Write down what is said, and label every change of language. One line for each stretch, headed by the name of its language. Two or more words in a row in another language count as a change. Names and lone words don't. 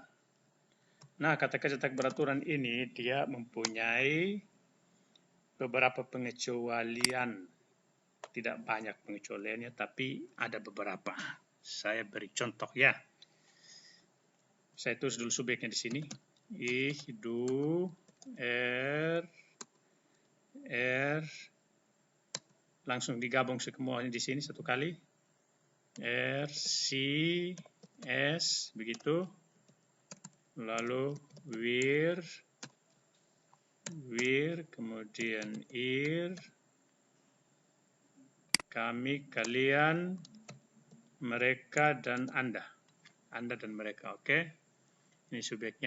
Indonesian: Nah, kata kerja tak beraturan ini dia mempunyai beberapa pengecualian. Tidak banyak pengecualiannya, tapi ada beberapa. Saya beri contoh ya. Saya tulis dulu subjeknya di sini.
German: Ich, du,
Indonesian: er, langsung digabung semuanya di sini satu kali.
German: Sie, es,
Indonesian: begitu.
German: Lalu wir, wir,
Indonesian: kemudian ihr, kami, kalian, mereka, dan Anda. Anda dan mereka, oke? Ini subjeknya.